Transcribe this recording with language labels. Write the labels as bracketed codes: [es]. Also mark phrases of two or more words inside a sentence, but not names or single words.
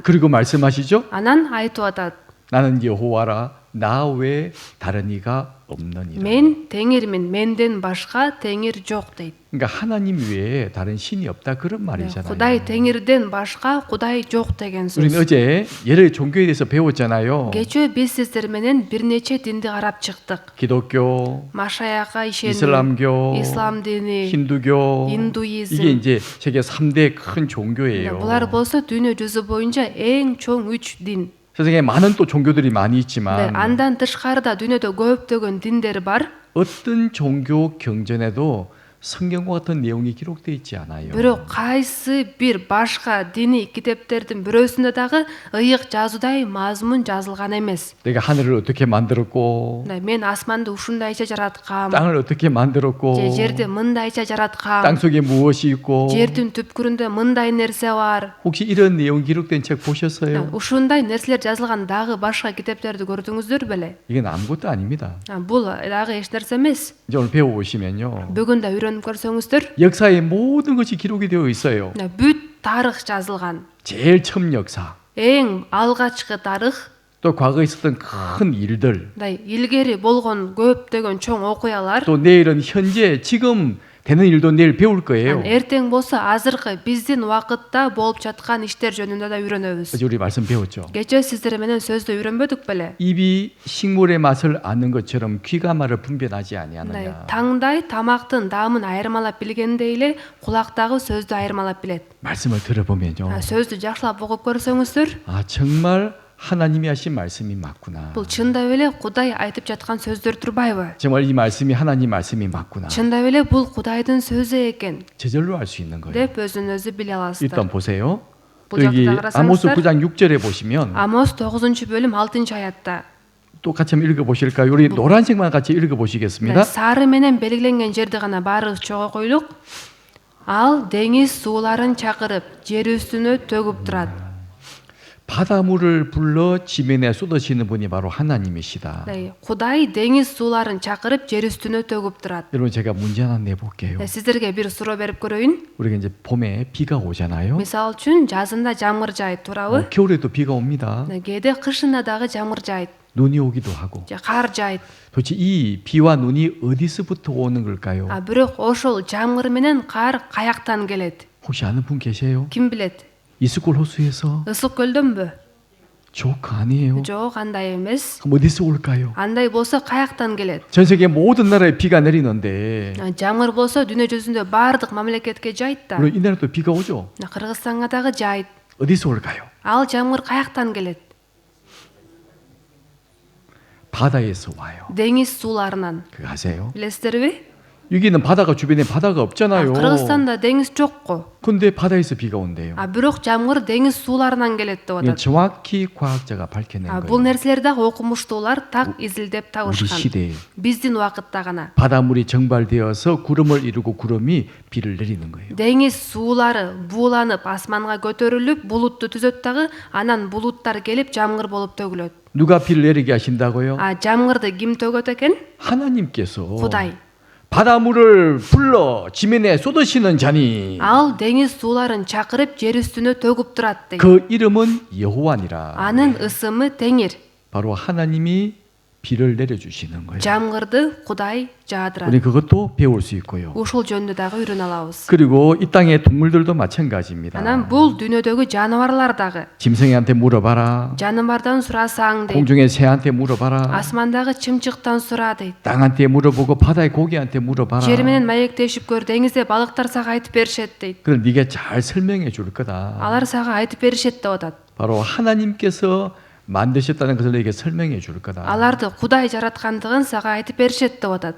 [ko] 그리고 말씀하시죠? [ky] Анан айтып атат: [ko] 나는 여호와라 나 외에 다른 이가 없느니라. [ky] мен Теңирмин, менден башка Теңир жок дейт. [ko] 그러니까 하나님 외에 다른 신이 없다 그런 말이잖아요. [ky] Кудай Теңирден башка Кудай жок деген [ko] 우리는 [ky] сөз. [ko] 어제 여러 종교에 대해서 배웠잖아요. [ky] Кечээ биз сиздер менен бир нече динди карап чыктык. [ko] 기독교, [ky] Машаяка ишенүү, [ko] 이슬람교, [ky] ислам дини, [ko] 힌두교. [ky] индуизм. [ko] 이게 이제 세계 3대 큰 종교예요. [ky] Булар болсо дүйнө жүзү боюнча эң чоң 3 дин. [ko] 세상에 많은 또 종교들이 많이 있지만 [ky] Андан тышкарыда дүйнөдө көптөгөн диндер бар. [ko] 어떤 종교 경전에도 성경과 같은 내용이 기록되어 있지 않아요. [ky] Бирок кайсы бир башка диний китептердин бирөөсүндө дагы ыйык жазуудай мазмун жазылган эмес. [ko] 내가 하늘을 어떻게 만들었고 [ky] Мен асманды ушундайча жараткам, [ko] 땅을 어떻게 만들었고 [ky] же жерди мындайча жараткам, [ko] 땅 속에 무엇이 있고 [ky] жердин түпкүрүндө мындай нерсе бар. [ko] 혹시 이런 내용 기록된 책 보셨어요? [ky] Ушундай нерселер жазылган дагы башка китептерди көрдүңүздөр беле? [ko] 이건 아무것도 아닙니다. [ky] Бул дагы эч нерсе эмес. [ko] 이제 오늘 배워보시면요. [ky] Бүгүн да үйрөнүп көрсөңүздөр, [ko] 역사의 모든 것이 기록이 되어 있어요. [ky] бүт тарых жазылган. [ko] 제일 처음 역사. [ky] Эң алгачкы тарых [ko] 또 과거에 있었던 큰 일들, [ky] мындай илгери болгон көптөгөн чоң окуялар [ko] 또 내일은 현재 지금 되는 일도 내일 배울 거예요. [ky] эртең болсо азыркы биздин убакытта болуп жаткан иштер жөнүндө да үйрөнөбүз. [ko] 어제 우리 말씀 배웠죠. [ky] Кечээ сиздер менен сөздү үйрөнбөдүк беле? [ko] 입이 식물의 맛을 아는 것처럼 귀가 말을 분별하지 [ky] мындай [ko] 아니하느냐. [ky] таңдай тамактын даамын айырмалап билгендей эле кулактагы сөздү айырмалап билет. [ko] 말씀을 들어보면요. [ky] сөздү жакшылап угуп көрсөңүздөр [ko] 아 정말 하나님이 하신 말씀이 맞구나. [ky] бул чындап эле Кудай айтып жаткан сөздөр турбайбы? [ko] 정말 이 말씀이 하나님 말씀이 맞구나. [ky] чындап эле бул Кудайдын сөзү экен [ko] 저절로 알 수 있는 거예요. [ky] деп өзүн өзү биле аласыздар. [ko] 일단 보세요. 부 또 여기 작다 아모스 그랬어요? 9장 6절에 보시면 [ky] Амос 9-бөлүм 6-аятта [ko] 또 같이 한번 읽어보실까요? 우리 노란색만 같이 읽어보시겠습니다. [ky] сары менен белгиленген жерди гана баарыбыз чогуу койлук. Ал деңиз сууларын чакырып, жер үстүнө төгүп турат. [ko] 바닷물을 불러 지면에 쏟으시는 분이 바로 하나님이시다. [ky] Кудай деңиз сууларын чакырып, жер үстүнө төгүп турат. [ko] 여러분 제가 문제 하나 내볼게요. [ky] Сиздерге бир суроо берип көрөйүн. [ko] 우리가 이제 봄에 비가 오잖아요. [ky] Мисал үчүн жазында жамгыр жайт, туурабы? [ko] 겨울에도 비가 옵니다. [ky] кээде кышында дагы жамгыр жайт, [ko] 눈이 오기도 하고. [ky] кар жайт. [ko] 도대체 이 비와 눈이 어디서부터 오는 걸까요? [ky] Бирок ошол жамгыр менен кар каяктан келет? [ko] 혹시 아는 분 계세요? [ky] Ким билет? [ko] 이스콜 호수에서? [ky] Ысык көлдөнбү? [ko] 조크 아니에요. [ky] Жок, андай эмес. [ko] 그럼 어디서 올까요? [ky] Андай болсо каяктан келет? [ko] 전 세계 모든 나라에 비가 내리는데 [ky] Жамгыр болсо дүйнө жүзүндө баардык мамлекетке жайт да. [ko] 물론 이 나라도 비가 오죠. [ky] Кыргызстанга дагы жайт. [ko] 어디서 올까요? [ky] Ал жамгыр каяктан келет? [ko] 바다에서 와요. [ky] Деңиз сууларынан. [ko] 그거 아세요? [ky] Билесиздерби? [ko] 여기는 바다가 주변에 바다가 없잖아요. [ky] Кыргызстанда деңиз жокко. [ko] 근데 바다에서 비가 온대요. [ky] Бирок жамгыр деңиз сууларынан келет деп [ko] 이건 [ky] атат. [ko] 정확히 과학자가 밝혀낸 [ky] Бул [ko] 거예요. [ky] нерселер дагы окумуштуулар так изилдеп [ko] 우리 [ky] табышкан. [ko] 시대에 [ky] Биздин убакытта гана. [ko] 바닷물이 정발되어서 구름을 이루고 구름이 비를 내리는 거예요. [ky] Деңиз суулары бууланып асманга көтөрүлүп, булутту түзөт дагы, анан булуттар келип жамгыр болуп төгүлөт. [ko] 누가 비를 내리게 하신다고요? [ky] жамгырды ким төгөт экен? [ko] 하나님께서 [ky] Кудай. [ko] 바닷물을 불러 지면에 쏟으시는 자니 [ky] Ал деңиз сууларын чакырып, жер үстүнө төгүп турат дейт. [ko] 그 이름은 여호와니라. [ky] Анын ысымы Теңир. [ko] 바로 하나님이 비를 내려주시는 거예요. [ky] Жамгырды Кудай жаадырат. [ko] 우리 그것도 배울 수 있고요. [ky] Ушул жөнүндө дагы үйрөнө алабыз. [ko] 그리고 이 땅의 동물들도 마찬가지입니다. [ky] Анан бул дүйнөдөгү жаныбарлар дагы. [ko] 짐승이한테 물어봐라. [ky] Жаныбардан сурасаң дейт. [ko] 공중의 새한테 물어봐라. [ky] Асмандагы чымчыктан сура дейт. [ko] 땅한테 물어보고 바다의 고기한테 물어봐라. [ky] Жер менен маектешип көр, деңизде балыктар сага айтып беришет дейт. [ko] 그럼 네가 잘 설명해 줄 거다. [ky] Алар сага айтып беришет деп атат. [ko] 바로 하나님께서 만드셨다는 것을 너에게 설명해 줄 거다. [ky] Аларды Кудай жараткандыгын сага айтып беришет деп атат.